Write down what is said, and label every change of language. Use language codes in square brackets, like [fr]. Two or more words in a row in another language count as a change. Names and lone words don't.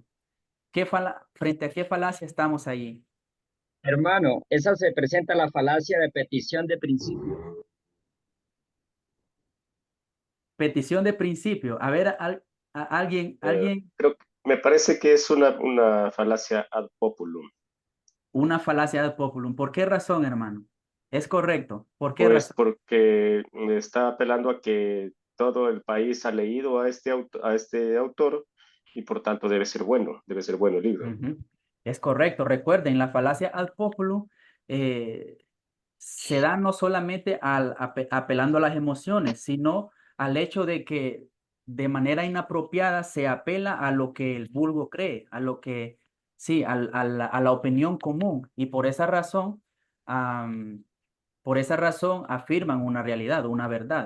[es] ¿Frente a qué falacia estamos ahí? Hermano, esa se presenta la falacia de petición de principio. Petición de principio. A ver, Creo que me parece que es una falacia [la] ad populum. [es] una falacia de populum. ¿Por qué razón, hermano? Es correcto. ¿Por qué Pues razón? porque está apelando a que todo el país ha leído a este autor y por tanto debe ser bueno el libro. Ujú. Es correcto. Recuerden, la falacia [la] ad populum [es] eh, se da no solamente apelando a las emociones, sino al hecho de manera inapropiada se apela a lo que el vulgo cree, a lo que, sí, a la opinión común. Y por esa razón afirman una realidad, una verdad.